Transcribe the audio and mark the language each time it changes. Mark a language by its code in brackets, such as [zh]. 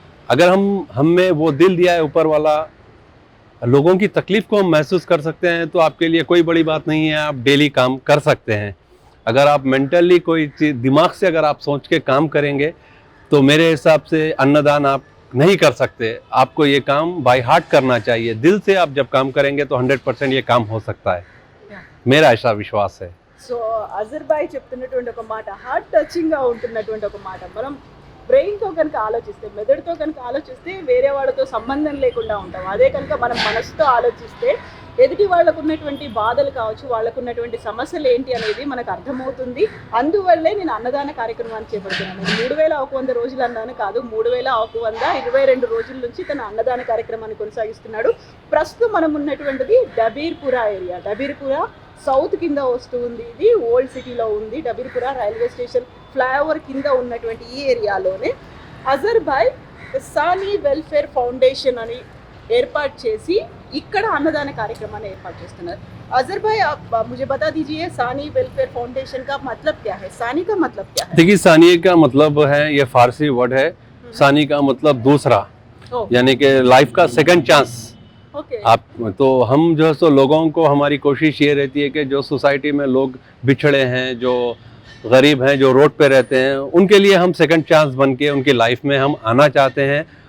[hi] अगर हमें वो दिल दिया है ऊपर वाला, लोगों की तकलीफ़ को हम महसूस कर सकते हैं, तो आपके लिए कोई बड़ी बात नहीं है, आप डेली काम कर सकते हैं। अगर आप मेंटली कोई चीज़ दिमाग से अगर आप सोच के काम करेंगे तो मेरे हिसाब से अन्नदान आप नहीं कर सकते। आपको ये काम बाय हार्ट करना चाहिए। दिल से आप जब काम करेंगे तो 100% ये काम हो सकता है, मेरा ऐसा विश्वास है। [te] సో అజర్ భాయ్ చెప్తున్నటువంటి ఒక మాట, హార్ట్ టచింగ్గా ఉంటున్నటువంటి ఒక మాట. మనం బ్రెయిన్తో కనుక ఆలోచిస్తే, మెదడుతో కనుక ఆలోచిస్తే వేరే వాళ్ళతో సంబంధం లేకుండా ఉంటాం. అదే కనుక మనం మనసుతో ఆలోచిస్తే ఎదుటి వాళ్ళకు ఉన్నటువంటి బాధలు కావచ్చు, వాళ్ళకు ఉన్నటువంటి సమస్యలు ఏంటి అనేది మనకు అర్థమవుతుంది. అందువల్లే నేను అన్నదాన కార్యక్రమాన్ని చేపడుతున్నాను. 3100 రోజులు అన్నాను కాదు, 3122 రోజుల నుంచి తన అన్నదాన కార్యక్రమాన్ని కొనసాగిస్తున్నాడు. ప్రస్తుతం మనం ఉన్నటువంటిది డబీర్పురా ఏరియా. డబీర్పురా సౌత్ కింద వస్తూ ఉంది. ఇది ఓల్డ్ సిటీలో ఉంది. డబీర్పురా రైల్వే స్టేషన్ ఫ్లైఓవర్ కింద ఉన్నటువంటి ఈ ఏరియాలోనే అజర్ భాయ్ సానీ వెల్ఫేర్ ఫౌండేషన్ అని ఏర్పాటు చేసి ఇక్కడ అన్నదాన కార్యక్రమాన్ని ఏర్పాటు చేస్తున్నారు. [hi] अजहर भाई, आप मुझे बता दीजिए, सानी वेलफेयर फाउंडेशन का मतलब क्या है? सानी का मतलब क्या है? देखिए, सानी का मतलब है, ये फारसी वर्ड है। सानी का मतलब दूसरा, यानी कि लाइफ का सेकंड चांस। आप तो हम जो है सो लोगों को, हमारी कोशिश ये रहती है कि जो सोसाइटी में लोग बिछड़े हैं, जो गरीब हैं, जो रोड पे रहते हैं, उनके लिए हम सेकंड चांस बन के उनकी लाइफ में हम आना चाहते हैं।